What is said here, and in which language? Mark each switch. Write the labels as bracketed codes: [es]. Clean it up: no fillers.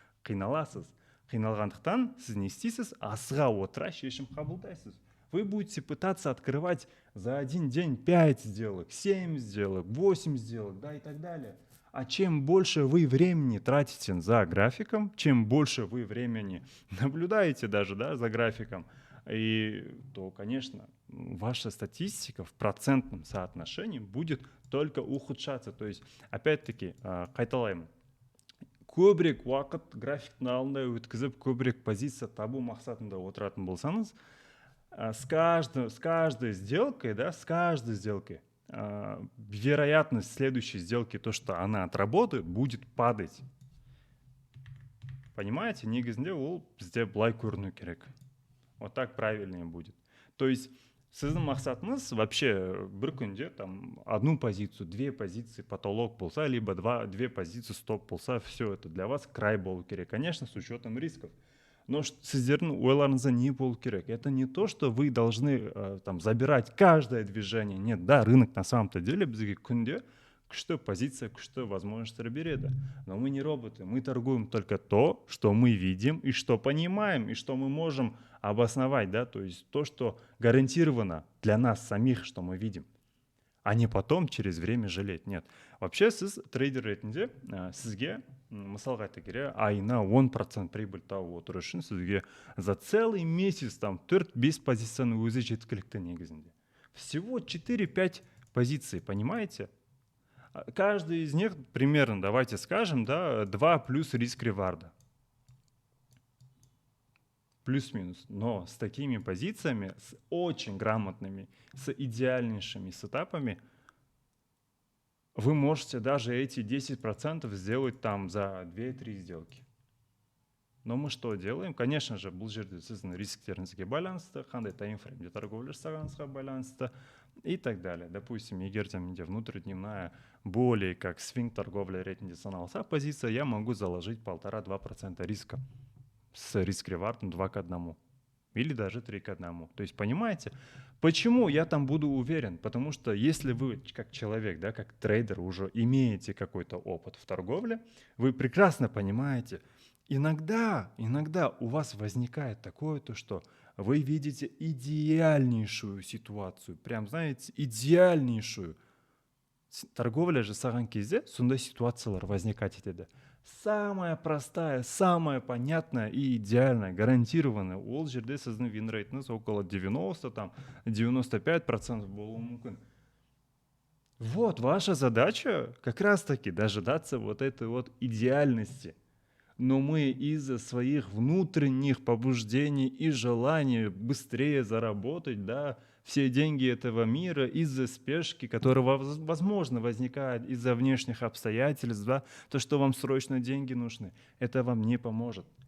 [kk] Қиналасыз. Қиналғандықтан сіз не істейсіз? Асыға отыра шешім қабылдайсыз. [ru] Вы будете пытаться открывать за один день 5 сделок, 7 сделок, 8 сделок, да, и так далее. А чем больше вы времени тратите за графиком, чем больше вы времени наблюдаете даже, да, за графиком, то, конечно, ваша статистика в процентном соотношении будет только ухудшаться. То есть, опять-таки, [kk] қайталаймын. Көбірек уақыт графиктің алдында өткізіп, көбірек позиция табу мақсатында отыратын болсаңыз, [ru] с каждой сделкой, да, с каждой сделкой вероятность следующей сделки, то, что она отработает, будет падать. Понимаете? [kk] Негізінде ол бізде былай көріну керек. [ru] Вот так правильнее будет. То есть [kk] сіздің мақсатыңыз [ru] вообще бір күнде там одну позицию, 2 позиции потолок болса, либо 2 позиции стоп болса, все это для вас край [kk] болу керек. [ru] Конечно, с учетом рисков. [kk] Но сіздердің ойларыңызда не болу керек? [ru] Это не то, что вы должны там забирать каждое движение. Нет, да, рынок на самом-то деле [kk] бізге күнде күшті позиция, [ru] күшті возможностьтер береді. Но мы не роботы, мы торгуем только то, что мы видим и что понимаем, и что мы можем обосновать, да, то есть то, что гарантировано для нас самих, что мы видим, а не потом через время жалеть. Нет. [kk] Вообще сіз трейдер ретінде сізге мысалға айта келе айына 10% прибыль тауып отыру үшін сізге [ru] за целый месяц там [kk] 4-5 позицияны өзі жеткілікті негізінде. [ru] Всего 4-5 позиций, понимаете? Каждый из них примерно, давайте скажем, да, 2 плюс риск реварда. Плюс-минус. Но с такими позициями, с очень грамотными, с идеальнейшими сетапами, вы можете даже эти 10% сделать там за 2-3 сделки. Но мы что делаем? Конечно же, [kk] бұл жерде сіздің рисктеріңізге байланысты, қандай таймфреймде торговля жасағаныңызға байланысты [ru] и так далее. Допустим, [kk] егер менде [ru] внутридневная более как свинг торговля [kk] ретінде саналса [ru] позиция, я могу заложить 1,5-2% риска с риск-ревардом 2 к 1 или даже 3 к 1. То есть, понимаете, почему я там буду уверен? Потому что если вы как человек, да, как трейдер уже имеете какой-то опыт в торговле, вы прекрасно понимаете, иногда у вас возникает такое, то, что вы видите идеальнейшую ситуацию, прям, знаете, идеальнейшую. [kk] Торговля жасаған кезде сондай ситуациялар возникать етеді. [ru] Самая простая, самая понятная и идеальная, гарантированная. [kk] Ол жерде сіздің вин-рейтіңіз около 90, там, 95% болуы мүмкін. [ru] Вот ваша задача как раз-таки дожидаться вот этой вот идеальности. Но мы из-за своих внутренних побуждений и желаний быстрее заработать, да, все деньги этого мира из-за спешки, которая, возможно, возникает из-за внешних обстоятельств, да, то, что вам срочно деньги нужны, это вам не поможет.